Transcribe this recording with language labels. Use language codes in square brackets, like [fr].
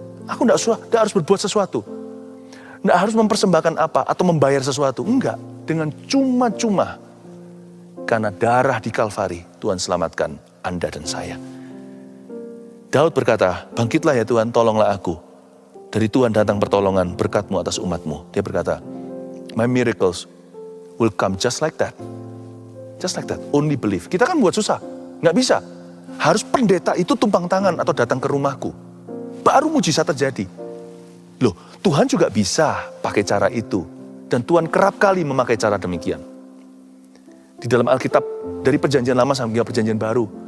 [id] Aku tidak harus berbuat sesuatu. Tidak harus mempersembahkan apa atau membayar sesuatu. Enggak, dengan cuma-cuma. Karena darah di Kalvari, Tuhan selamatkan Anda dan saya. Daud berkata, bangkitlah ya Tuhan, tolonglah aku. Dari Tuhan datang pertolongan, berkat-Mu atas umat-Mu. Dia berkata, [en] my miracles will come just like that. Just like that, only believe. [id] Kita kan buat susah, nggak bisa. Harus pendeta itu tumpang tangan atau datang ke rumahku. Baru mujizat terjadi. Loh, Tuhan juga bisa pakai cara itu. Dan Tuhan kerap kali memakai cara demikian. Di dalam Alkitab, dari perjanjian lama sampai perjanjian baru.